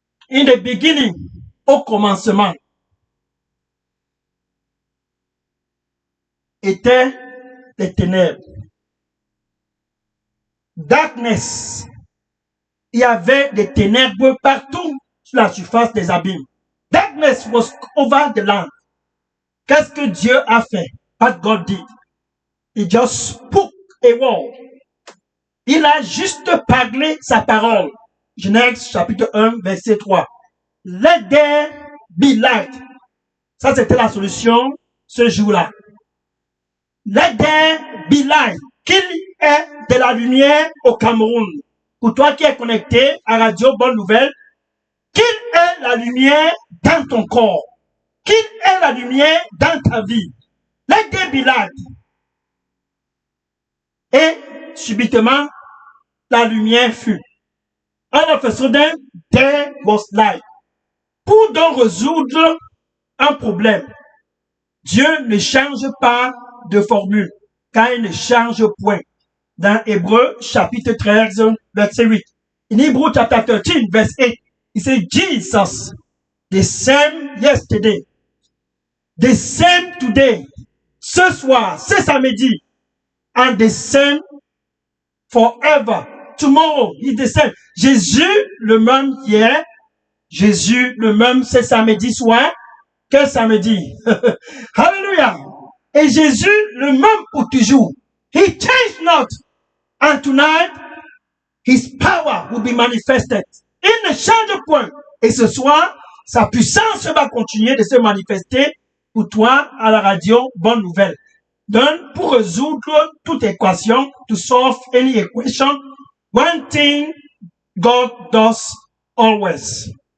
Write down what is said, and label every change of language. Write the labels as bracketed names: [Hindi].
[English] In the beginning, [French] au commencement, étaient les ténèbres. Darkness. Il y avait des ténèbres partout sur la surface des abîmes. [English] Darkness was over the land. [French] Qu'est-ce que Dieu a fait? [English] What God did? He just spoke a word. [French] Il a juste parlé sa parole. Genèse chapitre 1, verset 3. [English] Let there be light. [French] Ça, c'était la solution ce jour-là. [English] Let there be light. [French] Qu'il y ait de la lumière au Cameroun. Pour toi qui es connecté à Radio Bonne Nouvelle, qu'il y ait la lumière dans ton corps. Qu'il y ait la lumière dans ta vie. [English] Let there be light. [French] Et subitement, la lumière fut. [English] All of a sudden, there was light. [French] Pour donc résoudre un problème, Dieu ne change pas de formule, car il ne change point. Dans Hébreux, chapitre 13, verset 8. [English] In Hebrew chapter 13, verse 8, il says, Jesus, the same yesterday, the same today, [French] ce soir, ce samedi, [English] and the same forever. Tomorrow, he's the same. [French] Jésus, le même hier, Jésus, le même ce samedi soir, que samedi. Hallelujah. Et Jésus, le même pour toujours. [English] He changed not. And tonight, His power will be manifested. [French] Il ne change point. Et ce soir, sa puissance va continuer de se manifester pour toi à la radio. Bonne nouvelle. Donc, pour résoudre toute équation, [English] to solve any equation, one thing God does always.